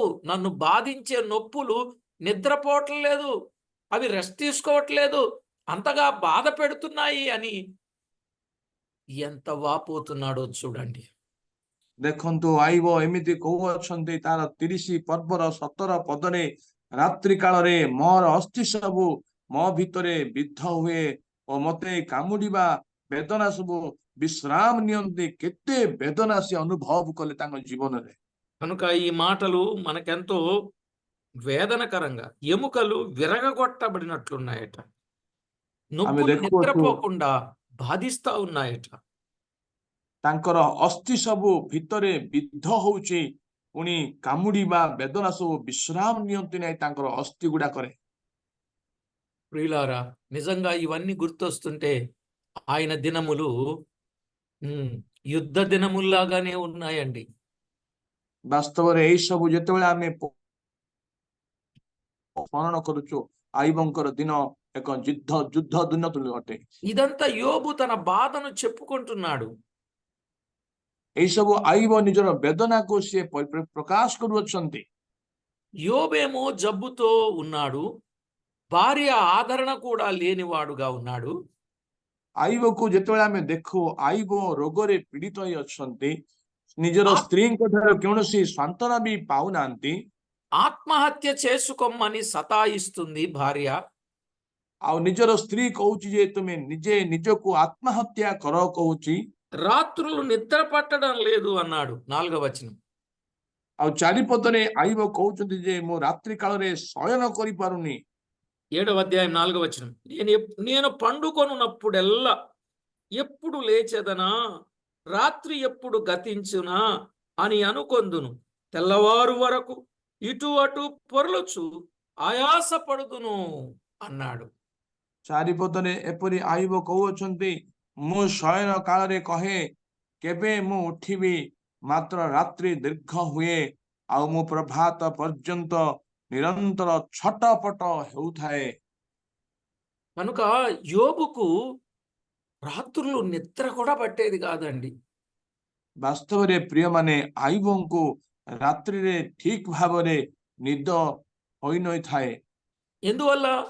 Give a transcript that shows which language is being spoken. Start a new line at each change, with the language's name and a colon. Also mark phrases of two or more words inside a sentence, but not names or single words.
Telugu: నన్ను బాధించే నొప్పులు నిద్రపోవట్లేదు, అవి రెస్ట్ తీసుకోవట్లేదు, అంతగా బాధ పెడుతున్నాయి అని ఎంత వాపోతున్నాడో చూడండి.
Odia: ଦେଖନ୍ତୁ ଆଇବ ଏମିତି କହୁଅଛନ୍ତି ତାର 30 ପର୍ବର 17 ପଦରେ, ରାତ୍ରି କାଳରେ ମୋର ଅସ୍ଥି ସବୁ ମୋ ଭିତରେ ବିଦ୍ଧ ହୁଏ ଓ ମତେ କାମୁଡିବା ବେଦନା ସବୁ ବିଶ୍ରାମ ନିଅନ୍ତି। କେତେ ବେଦନା ସେ ଅନୁଭବ କଲେ ତାଙ୍କ ଜୀବନରେ।
Telugu: కనుక ఈ మాటలు మనకెంతో వేదనకరంగా, ఎముకలు విరగగొట్టబడినట్లున్నాయట,
Odia: ଆମେ
Telugu: నొప్పులు
Odia: ଦେଖୁଅଛୁ
Telugu: నిద్రపోకుండా బాధిస్తా ఉన్నాయట.
Odia: ତାଙ୍କର ଅସ୍ଥି ସବୁ ଭିତରେ ବିଦ୍ଧ ହଉଛି, ପୁଣି କାମୁଡିବା ବେଦନା ସବୁ ବିଶ୍ରାମ ନିଅନ୍ତି ନାହିଁ ତାଙ୍କର ଅସ୍ଥି ଗୁଡାକରେ।
Telugu: ప్రియులారా, నిజంగా ఇవన్నీ గుర్తొస్తుంటే ఆయన దినములు యుద్ధ దినముల్లాగానే ఉన్నాయండి.
Odia: ବାସ୍ତବରେ ଏଇ ସବୁ ଯେତେବେଳେ ଆମେ ସ୍ମରଣ କରୁଛୁ, ଆଇବଙ୍କର ଦିନ ଏକ ଯୁద్ధ ଦିନ ତୁଲ୍ୟ ଅଟେ।
Telugu: ఇదంతా యోబు తన బాధను చెప్పుకుంటున్నాడు.
Odia: ଏଇ ସବୁ ଆଇବ ନିଜର ବେଦନାକୁ ସିଏ ପ୍ରକାଶ କରୁଅଛନ୍ତି।
Telugu: యోబేమో జబ్బుతో ఉన్నాడు, భార్య ఆదరణ కూడా లేనివాడుగా ఉన్నాడు.
Odia: ଆଇବକୁ ଯେତେବେଳେ ଆମେ ଦେଖୁ, ଆଇବ ରୋଗରେ ପୀଡ଼ିତ ହୋଇ ଅଛନ୍ତି, ନିଜର
Telugu: ఆత్-
Odia: ସ୍ତ୍ରୀଙ୍କ ଠାରୁ କୌଣସି ସାନ୍ତ୍ୱନା ବି ପାଉନାହାନ୍ତି।
Telugu: ఆత్మహత్య చేసుకోమని సతాయిస్తుంది భార్య.
Odia: ଆଉ ନିଜର ସ୍ତ୍ରୀ କହୁଛି ଯେ ତୁମେ ନିଜେ ନିଜକୁ ଆତ୍ମହତ୍ୟା କର କହୁଛି।
Telugu: రాత్రులు నిద్ర పట్టడం లేదు అన్నాడు 4వ వచనం.
Odia: ଆଉ ଚାରିପଦରେ ଆଇବ କହୁଛନ୍ତି ଯେ ମୁଁ ରାତ୍ରି କାଳରେ ଶୟନ କରିପାରୁନି।
Telugu: 7వ అధ్యాయం 4వ వచనం. నేను పండుకొనున్నప్పుడెల్లా ఎప్పుడు లేచెదనా, రాత్రి ఎప్పుడు గతించునా అని అనుకొందును, తెల్లవారు వరకు ఇటు అటు పొరలుచు ఆయాసపడుదును అన్నాడు.
Odia: ଚାରିପଦରେ ଏପରି ଆଇବ କହୁଅଛନ୍ତି, ମୁଁ ଶୟନ କାଳରେ କହେ କେବେ ମୁଁ ଉଠିବି, ମାତ୍ର ରାତ୍ରି ଦୀର୍ଘ ହୁଏ, ଆଉ ମୁଁ ପ୍ରଭାତ ପର୍ଯ୍ୟନ୍ତ ନିରନ୍ତର ଛଟପଟ ହେଉଥାଏ।
Telugu: కనుక యోబుకు రాత్రులు నిద్ర కూడా పట్టేది కాదండి.
Odia: ବାସ୍ତବରେ ପ୍ରିୟମାନେ, ଆଇବଙ୍କୁ ରାତ୍ରିରେ ଠିକ ଭାବରେ ନିଦ ହୋଇନଥାଏ।
Telugu: ఎందువల్ల?